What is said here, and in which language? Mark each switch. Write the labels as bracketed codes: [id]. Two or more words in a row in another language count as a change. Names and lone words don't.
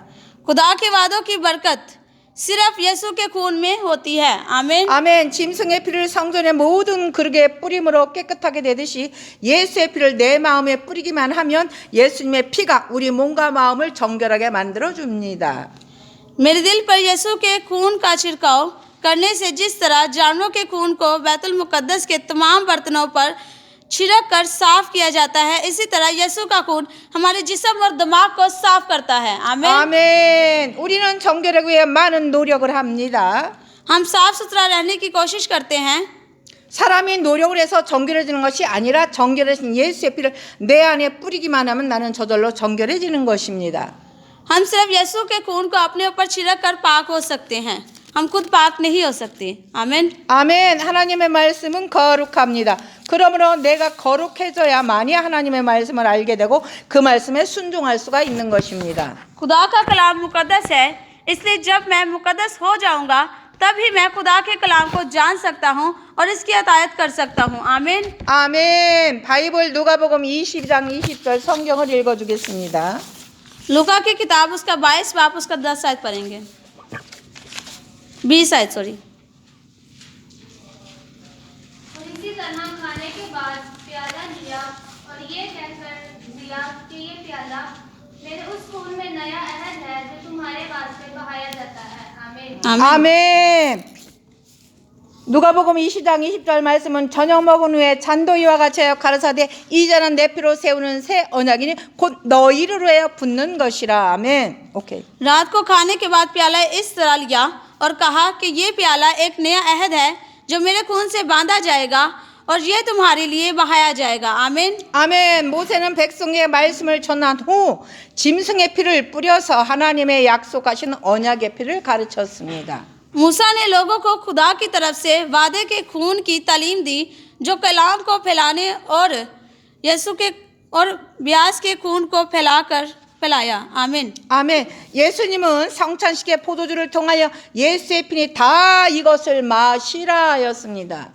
[ur] خدا کے وعدوں کی برکت صرف یسوع کے خون میں ہوتی ہے. आमीन। [ko] 아멘. 짐승의 피를 성전의 모든 그릇에 뿌림으로 깨끗하게 되듯이 예수의 피를 내 마음에 뿌리기만 하면 예수님의 피가 우리 몸과 마음을 정결하게 만들어 줍니다. [ur] میرے دل پر یسوع کے خون کا چھڑکاؤ کرنے سے جس طرح جانوروں کے خون کو بیت المقدس کے تمام برتنوں پر چھڑک کر صاف کیا جاتا ہے، اسی طرح یسوع کا خون ہمارے جسم اور دماغ کو صاف کرتا ہے. आमीन। [ko] 아멘. 우리는 정결하기 위해 많은 노력을 합니다. [ur] ہم صاف ستھرا رہنے کی کوشش کرتے ہیں. [ko] 사람이 노력을 해서 정결해지는 것이 아니라 정결하신 예수의 피를 내 안에 뿌리기만 하면 나는 저절로 정결해지는 것입니다. [ur] ہم صرف یسوع کے خون کو اپنے اوپر چھڑک کر پاک ہو سکتے ہیں، ہم خود پاک نہیں ہو سکتے, हम खुद पाक नहीं हो सकते। आमीन। [ko] 아멘. 하나님의 말씀은 거룩합니다. 그러므로 내가 거룩해져야만이 하나님의 말씀을 알게 되고 그 말씀에 순종할 수가 있는 것입니다. [ur] خدا کا کلام مقدس ہے، اس لیے جب میں مقدس ہو جاؤں گا تبھی میں خدا کے کلام کو جان سکتا ہوں اور اس کی اطاعت کر سکتا ہوں. आमीन। [ko] 아멘. 바이블 누가복음 22장 20절 성경을 읽어주겠습니다. [ur] لوقا کی کتاب اس کا 22 باپ اس کا 10 آیت پڑھیں گے، 20 آیت सॉरी। اور اسی طرح کھانے کے بعد پیالہ لیا اور یہ کہہ کر دیا کہ یہ پیالہ میرے اس خون میں نیا عہد ہے جو تمہارے واسطے بہایا جاتا ہے. आमीन। [ko] 아멘. 누가복음 20장 20절 말씀은 저녁 먹은 후에 잔도 이와 같이 하여 가라사대 이 잔은 내 피로 세우는 새 언약이니 곧 너희를 위하여 붓는 것이라. 아멘. 오케이. [ur] رات کو کھانے کے بعد پیالہ اس طرح لیا اور کہا کہ یہ پیالہ ایک نیا عہد ہے جو میرے خون سے باندھا جائے گا اور یہ تمہارے لیے بہایا جائے گا. आमीन। [ko] 아멘. 모세는 백성에게 말씀을 전한 후 짐승의 피를 뿌려서 하나님의 약속하신 언약의 피를 가르쳤습니다. [ur] موسیٰ نے لوگوں کو خدا کی طرف سے وعدے کے خون کی تعلیم دی جو کلام کو پھیلانے اور یسوع کے اور بیاس کے خون کو پھیلایا. आमीन। [ko] 아멘. 예수님은 성찬식의 포도주를 통하여 예수의 피니 다 이것을 마시라 하였습니다.